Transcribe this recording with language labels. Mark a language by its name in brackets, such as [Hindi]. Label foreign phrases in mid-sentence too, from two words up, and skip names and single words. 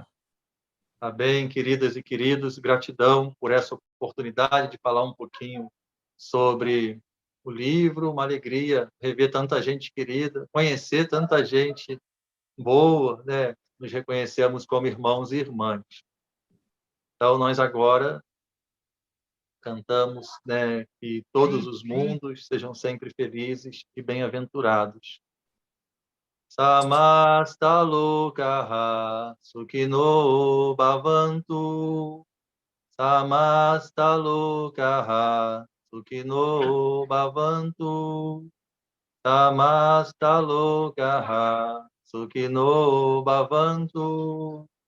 [Portuguese] Tá bem, queridas e queridos, gratidão por essa oportunidade de falar um pouquinho sobre o livro, uma alegria rever tanta gente querida, conhecer tanta gente boa, né? Nos reconhecemos como irmãos e irmãs. Então, nós agora cantamos, né, que todos os mundos sejam sempre felizes e bem-aventurados. [Sanskrit] समस्त लोकाः सुखिनो भवन्तु. समस्त लोकाः सुखिनो भवन्तु. समस्त लोकाः सुखिनो भवन्तु.